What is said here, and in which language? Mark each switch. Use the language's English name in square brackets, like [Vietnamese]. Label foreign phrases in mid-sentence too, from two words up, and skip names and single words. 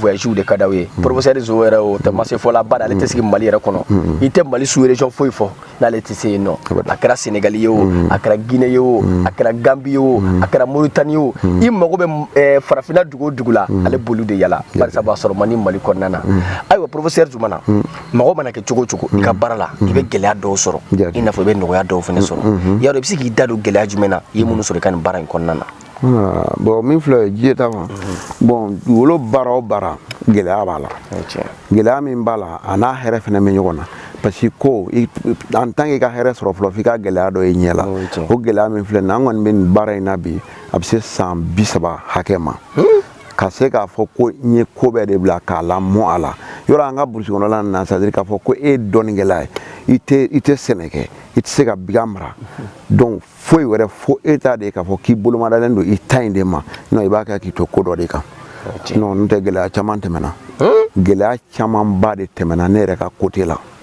[Bambara] voyage de ka d'aw ye professeur Zo yɛrɛ o tɛ ma se fɔla bari ale tɛ sigi Mali yɛrɛ kɔnɔ i tɛ Mali [French] sous région [Bambara] foyi fɔ n'ale tɛ se yen nɔ a kɛra Sénégal ye o a kɛra Guinée ye o a kɛra Gambie ye o a kɛra Mauritanie ye o i mago bɛ farafinna dugu o dugu la ale boli de yala barisa b'a sɔrɔ man di Mali kɔnɔna na ayiwa professeur Zumana mɔgɔ mana kɛ cogo o cogo i ka baara la i bɛ gɛlɛya dɔw sɔrɔ i n'a fɔ i bɛ nɔgɔya dɔw fana sɔrɔ yarɔ i bɛ se k'i da don gɛlɛya jumɛn na i ye minnu sɔrɔ i ka nin baara in kɔnɔna na bon min filɛ diɲɛ ta ma bon dugukolo baara o baara gɛlɛya b'a la gɛlɛya min b'a la a n'a hɛrɛ fana bɛ ɲɔgɔn na [French] parce que [Bambara] ko [French] en tant que [Bambara] i ka hɛrɛ sɔrɔ fɔlɔ f'i ka gɛlɛya dɔ ye ɲɛ la o gɛlɛya min filɛ nin an kɔni bɛ nin baara in na bi a bɛ se san 30 hakɛ ma ka se k'a fɔ ko n ye ko bɛɛ de bila k'a lamɔ a la yɔrɔ an ka burusi kɔnɔla nin na [French] c'est à dire [Bambara] k'a fɔ ko e ye dɔnnikɛla ye i tɛ sɛnɛ kɛ i tɛ se ka biga mara donc foyi wɛrɛ fo e t'a de k'a fɔ k'i bolomadalen don i ta in de ma non i b'a kɛ k'i to ko dɔ de kan non n'o tɛ gɛlɛya caman tɛmɛna gɛlɛya camanba de tɛmɛna ne yɛrɛ ka côté la